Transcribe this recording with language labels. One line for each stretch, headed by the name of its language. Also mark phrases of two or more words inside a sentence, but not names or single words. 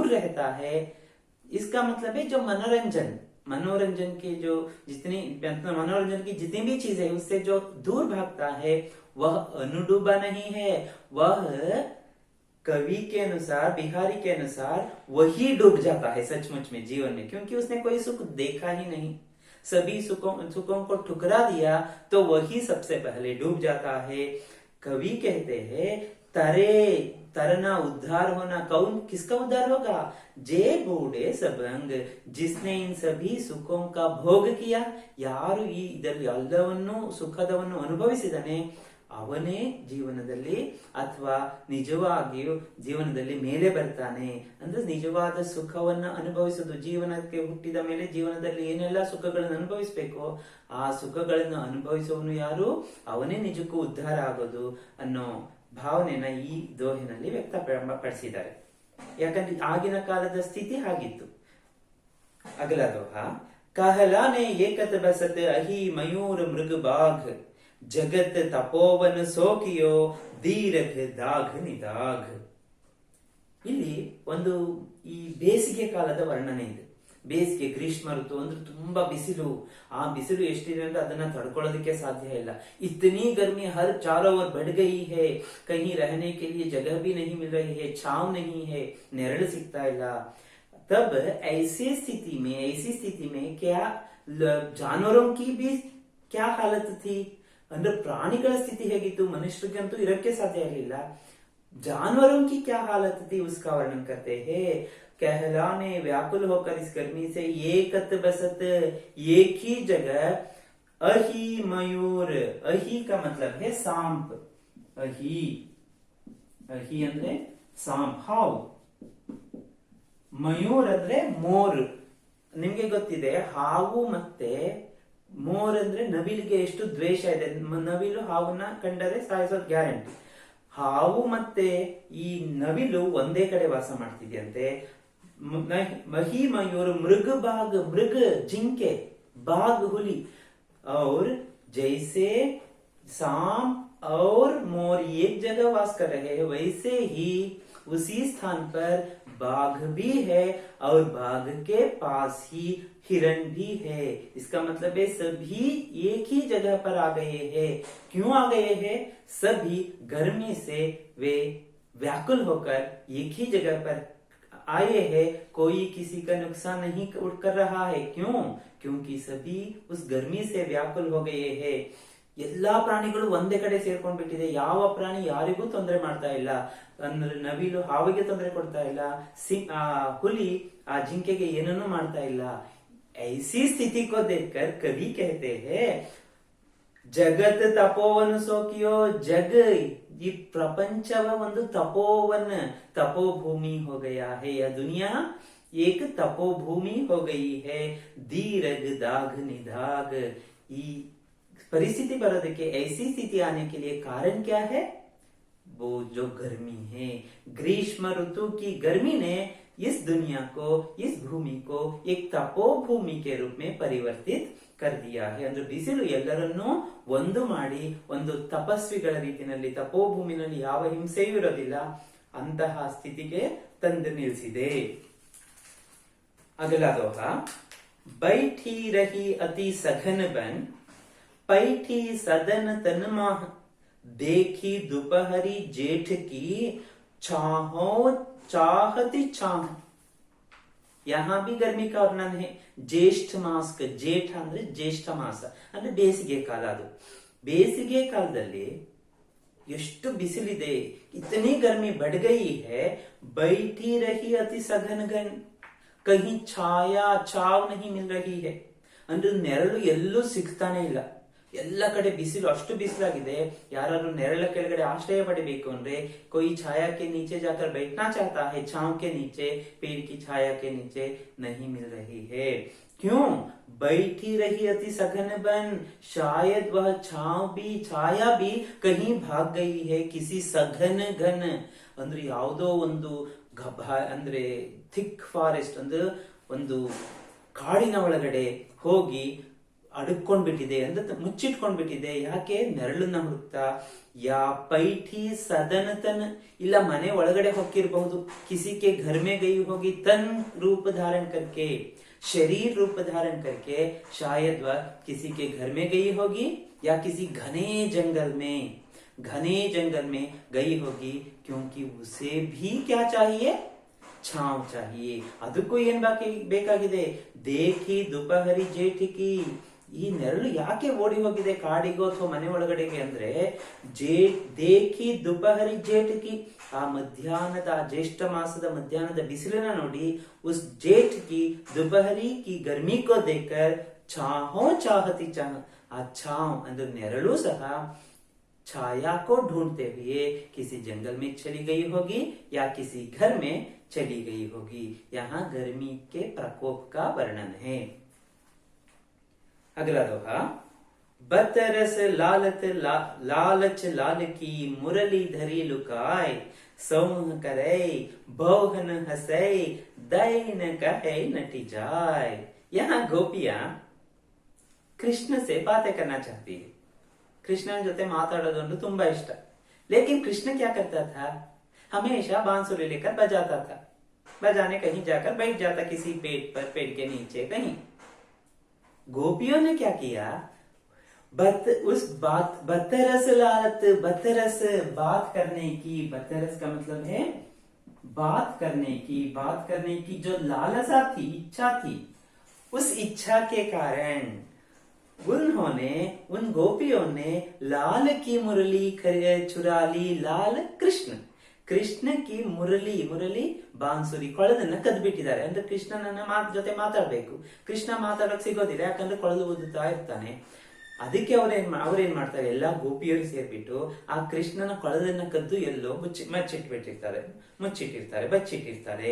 Hindi: रहता है, इसका मतलब है जो मनोरंजन की जो जितनी मनोरंजन की जितनी भी चीजें है उससे जो दूर भागता है वह अनुडूबा नहीं है, वह कवि के अनुसार, बिहारी के अनुसार वही डूब जाता है सचमुच में जीवन में, क्योंकि उसने कोई सुख देखा ही नहीं, सभी सुखों को ठुकरा दिया तो वही सबसे पहले डूब जाता है। कवि कहते हैं तरे, तरना, उद्धार होना, कौन किसका उद्धार होगा? जे बूढ़े सबंग, जिसने इन सभी सुखों का भोग किया,
Kannada: ಯಾರು ಈ ಇದರಲ್ಲಿ ಎಲ್ಲವನ್ನೂ ಸುಖದವನ್ನು ಅನುಭವಿಸಿದನೆ ಅವನೇ ಜೀವನದಲ್ಲಿ ಅಥವಾ ನಿಜವಾಗಿಯೂ ಜೀವನದಲ್ಲಿ ಮೇಲೆ ಬರ್ತಾನೆ. ಅಂದ್ರೆ ನಿಜವಾದ ಸುಖವನ್ನ ಅನುಭವಿಸೋದು, ಜೀವನಕ್ಕೆ ಹುಟ್ಟಿದ ಮೇಲೆ ಜೀವನದಲ್ಲಿ ಏನೆಲ್ಲ ಸುಖಗಳನ್ನು ಅನುಭವಿಸಬೇಕು ಆ ಸುಖಗಳನ್ನು ಅನುಭವಿಸುವವನು ಯಾರು, ಅವನೇ ನಿಜಕ್ಕೂ ಉದ್ಧಾರ ಆಗೋದು ಅನ್ನೋ ಭಾವನೆನ ಈ ದೋಹಿನಲ್ಲಿ ವ್ಯಕ್ತಪಡಿಸಿದ್ದಾರೆ. ಯಾಕಂದ್ರೆ ಆಗಿನ ಕಾಲದ ಸ್ಥಿತಿ ಹಾಗಿತ್ತು. ಅಗಲ ದೋಹ,
Hindi: कहलाने एकत बसत अही मयूर मृग बाघ, जगत तपोवन सोकियो दीरघ दाघ निदाघ.
Kannada: ಇಲ್ಲಿ ಒಂದು ಈ ಬೇಸಿಗೆ ಕಾಲದ ವರ್ಣನೆ ಇದೆ. ಬೇಸಿಗೆ ಗ್ರೀಷ್ಮ ಋತು ಅಂದ್ರೆ ತುಂಬಾ ಬಿಸಿಲು. ಆ ಬಿಸಿಲು ಎಷ್ಟಿದೆ ಅಂದ್ರೆ ಅದನ್ನ ತಡ್ಕೊಳ್ಳೋದಕ್ಕೆ ಸಾಧ್ಯ ಇಲ್ಲ.
Hindi: इतनी गर्मी हर चारों ओर बढ़ गई है, कहीं रहने के लिए जगह भी नहीं मिल रही है, छांव नहीं है,
Kannada: ನೆರಳು ಸಿಗ್ತಾ ಇಲ್ಲ.
Hindi: तब ऐसी स्थिति में क्या जानवरों की भी क्या हालत थी,
Kannada: ಅಂದ್ರೆ ಪ್ರಾಣಿಗಳ ಸ್ಥಿತಿ ಹೇಗಿತ್ತು, ಮನುಷ್ಯರಿಗಂತೂ ಇರಕ್ಕೆ ಸಾಧ್ಯ ಇರಲಿಲ್ಲ.
Hindi: जानवरों की क्या हालत थी उसका वर्णन करते हैं. कहलाने व्याकुल होकर इस गर्मी से एकत बसत, एक ही जगह अही मयूर. अही का मतलब है सांप. अही ಅಂದ್ರೆ सांप
Kannada: ಹಾವು, ಮಯೂರ್ ಅಂದ್ರೆ ಮೋರ್. ನಿಮ್ಗೆ ಗೊತ್ತಿದೆ ಹಾವು ಮತ್ತೆ ಮೋರ್ ಅಂದ್ರೆ ನವಿಲಿಗೆ ಎಷ್ಟು ದ್ವೇಷ ಇದೆ. ನವಿಲು ಹಾವನ್ನ ಕಂಡರೆ ಸಾಯಿಸೋದು ಗ್ಯಾರಂಟಿ. ಹಾವು ಮತ್ತೆ ಈ ನವಿಲು ಒಂದೇ ಕಡೆ ವಾಸ ಮಾಡ್ತಿದ್ಯಂತೆ.
Hindi: महि मयूर मृग बाग, ಮೃಗ जिंके, बाघ हुली, और जैसे सांप और मोर एक जगह वास कर रहे हैं, वैसे ही उसी स्थान पर बाघ भी है और बाघ के पास ही हिरण भी है. इसका मतलब है सभी एक ही जगह पर आ गए हैं. क्यों आ गए हैं? सभी गर्मी से वे व्याकुल होकर एक ही जगह पर आए हैं. कोई किसी का नुकसान नहीं कर रहा है. क्यों? क्योंकि सभी उस गर्मी से व्याकुल हो गए हैं.
Kannada: ಎಲ್ಲಾ ಪ್ರಾಣಿಗಳು ಒಂದೇ ಕಡೆ ಸೇರ್ಕೊಂಡ್ಬಿಟ್ಟಿದೆ. ಯಾವ ಪ್ರಾಣಿ ಯಾರಿಗೂ ತೊಂದರೆ ಮಾಡ್ತಾ ಇಲ್ಲ. ಅಂದ್ರೆ ನವಿಲು ಹಾವಿಗೆ ತೊಂದರೆ ಕೊಡ್ತಾ ಇಲ್ಲ, ಹುಲಿ ಆ ಜಿಂಕೆಗೆ ಏನನ್ನೂ ಮಾಡ್ತಾ ಇಲ್ಲ.
Hindi: ऐसी स्थिति को देखकर कवि कहते हैं, जगत तपोवन सोकियो.
Kannada: जग ಈ ಪ್ರಪಂಚವ ಒಂದು ತಪೋವನ್, ತಪೋಭೂಮಿ
Hindi: हो गया है. यह दुनिया एक तपोभूमि हो गई है. दीरग दाग निधाग. ಈ परिस्थिति बरोदಕ್ಕೆ ऐसी स्थिति आने के लिए कारण क्या है? वो जो गर्मी है. ग्रीष्म ऋतु की गर्मी ने इस दुनिया को, इस भूमि को एक तपोभूमि के रूप में परिवर्तित कर दिया है.
Kannada: ಅಂದ್ರೆ ಬಿಸಿಲು ಎಲ್ಲರನ್ನೂ ಒಂದು ಮಾಡಿ ಒಂದು ತಪಸ್ವಿಗಳ ರೀತಿಯಲ್ಲಿ ತಪೋಭೂಮಿನಲ್ಲಿ ಯಾವ ಹಿಂಸೆಯೂ ಇರೋದಿಲ್ಲ ಅಂತಹ ಸ್ಥಿತಿಗೆ ತಂದು ನಿಲ್ಲಿಸಿದೆ.
Hindi: अगला दोहा. बैठी रही अति सघन बन, पैठी सदन तन माह, देखी दोपहरी जेठ की, छाहो चाहती छाह. यहाँ भी गर्मी का वर्णन है. ज्येष्ठ मास का,
Kannada: जेठ ಅಂದ್ರೆ ಜ್ಯೇಷ್ಠ ಮಾಸ ಅಂದ್ರೆ ಬೇಸಿಗೆ ಕಾಲ. ಅದು ಬೇಸಿಗೆ ಕಾಲದಲ್ಲಿ ಎಷ್ಟು ಬಿಸಿಲಿದೆ.
Hindi: इतनी गर्मी बढ़ गई है. बैठी रही अति सघन घन, कहीं छाया छाव नहीं मिल रही है.
Kannada: ಅಂದ್ರೆ ನೆರಳು ಎಲ್ಲೂ ಸಿಗ್ತಾನೆ ಇಲ್ಲ. ಎಲ್ಲ ಕಡೆ ಬಿಸಿಲು, ಅಷ್ಟು ಬಿಸಿಲಾಗಿದೆ. ಯಾರಾದ್ರೂ ನೆರಳ ಕೆಳಗಡೆ ಆಶ್ರಯ ಪಡಿಬೇಕು ಅಂದ್ರೆ
Hindi: कोई छाया के नीचे जाकर बैठना चाहता है, छांव के नीचे, पेड़ की छाया के नीचे नहीं मिल रही है. क्यों? बैठी रही अति सघन बन, शायद वह छांव भी, छाया भी कहीं भाग गई है किसी सघन घन.
Kannada: ಅಂದ್ರೆ ಯಾವುದೋ ಒಂದು ಅಂದ್ರೆ
English: thick forest,
Kannada: ಅಂದ್ರೆ ಒಂದು ಕಾಡಿನ ಒಳಗಡೆ ಹೋಗಿ ಅಡಕೊಂಡ್ಬಿಟ್ಟಿದೆ, ಅಂದ್ರೆ ಮುಚ್ಚಿಟ್ಕೊಂಡ್ಬಿಟ್ಟಿದೆ. ಯಾಕೆ? ನೆರಳನ್ನ ಹುಡುಕ್ತಾ.
Hindi: या पैठी सदन तन,
Kannada: ಇಲ್ಲ ಮನೆ ಒಳಗಡೆ ಹೋಗಿರಬಹುದು.
Hindi: किसी के घर में गई होगी, तन रूप धारण करके, शरीर रूप धारण करके. शायद वह किसी के घर में गई होगी या किसी घने जंगल में गई होगी. क्योंकि उसे भी क्या चाहिए? छांव चाहिए.
Kannada: ಅದಕ್ಕೂ ಏನ್ ಬೇಕಾಗಿದೆ?
Hindi: देखी दोपहरी जेठ की.
Kannada: ಈ ನೆರಳು ಯಾಕೆ ಓಡಿ ಹೋಗಿದೆ ಕಾಡಿಗೋ ಅಥವಾ ಮನೆ ಒಳಗಡೆಗೆ ಅಂದ್ರೆ
Hindi: देखी दोपहरी जेठ की,
Kannada: ಆ ಮಧ್ಯಾಹ್ನದ, ಜ್ಯೇಷ್ಠ ಮಾಸದ ಮಧ್ಯಾಹ್ನದ ಬಿಸಿಲನ್ನ ನೋಡಿ.
Hindi: उस जेठ की दोपहरी की गर्मी को देखकर छाहो चाहती छाह. ಆ छांव
Kannada: ಅಂದ್ರೆ ನೆರಳು ಸಹ
Hindi: छाया को ढूंढते हुए किसी जंगल में चली गई होगी या किसी घर में चली गई होगी. यहाँ गर्मी के प्रकोप का वर्णन है. अगला दोहा. बतरस लालच लाल की, मुरली धरी लुकाय, सौह करे बहुन हसे, दैन कहे नटी जाय. यहाँ गोपियां कृष्ण से बातें करना चाहती है.
Kannada: कृष्ण ಜೊತೆ ಮಾತಾಡೋದು ಅಂದ್ರೆ ತುಂಬಾ ಇಷ್ಟ.
Hindi: लेकिन कृष्ण क्या करता था? हमेशा बांसुरी लेकर बजाता था. बजाने कहीं जाकर बैठ जाता किसी पेड़ पर, पेड़ के नीचे कहीं। गोपियों ने क्या किया, बतरस लालत, बतरस बात करने की, बतरस का मतलब है बात करने की जो लालसा थी, इच्छा थी, उस इच्छा के कारण उन्होंने, उन गोपियों ने लाल की मुरली चुरा ली।
Kannada: लाल
Hindi: कृष्ण की मुरली बांसुरी
Kannada: ಕೊಳದನ್ನ ಕದ್ದು ಬಿಟ್ಟಿದ್ದಾರೆ. ಅಂದ್ರೆ ಕೃಷ್ಣನನ್ನ ಜೊತೆ ಮಾತಾಡ್ಬೇಕು, ಕೃಷ್ಣ ಮಾತಾಡಕ್ ಸಿಗೋದಿಲ್ಲ, ಯಾಕಂದ್ರೆ ಕೊಳಲು ಊದುತ್ತಾ ಇರ್ತಾನೆ. ಅದಕ್ಕೆ ಅವ್ರೇನ್ ಮಾಡ್ತಾರೆ, ಎಲ್ಲಾ ಗೋಪಿಯರು ಸೇರ್ಬಿಟ್ಟು ಆ ಕೃಷ್ಣನ ಕೊಳದನ್ನ ಕದ್ದು ಎಲ್ಲೋ ಬಚ್ಚಿಟ್ಟಿರ್ತಾರೆ.